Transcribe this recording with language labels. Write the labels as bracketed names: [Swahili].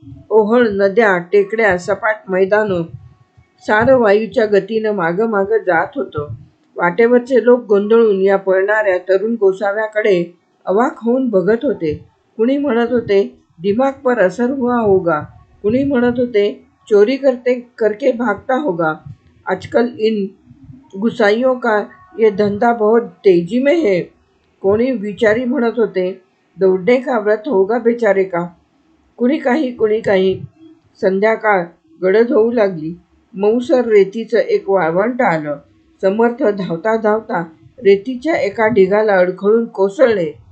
[Marathi] ओहळ, नद्या, टेकड्या, सपाट मैदानं, सारं वायूच्या गतीनं मागं जात होतं. वाटेवरचे लोक गोंधळून या पळणाऱ्या तरुण गोसाव्याकडे अवाक होऊन बघत होते. कुणी म्हणत होते, [Hindi] दिमाग पर असर हुआ होगा. कुणी म्हणत होते, चोरी करके भागता होगा. आजकल इन गुसाइयों का ये धंधा बहुत तेजी में है. [Marathi] कोणी विचारी म्हणत होते, [Hindi] दौड़ने का व्रत होगा बेचारे का. [Marathi] कुणी काही. संध्याकाळ गडद होऊ लागली. मऊसर रेतीचं एक वाळवंट आलं. समर्थ धावता धावता रेतीच्या एका ढिगाला अडखळून कोसळले.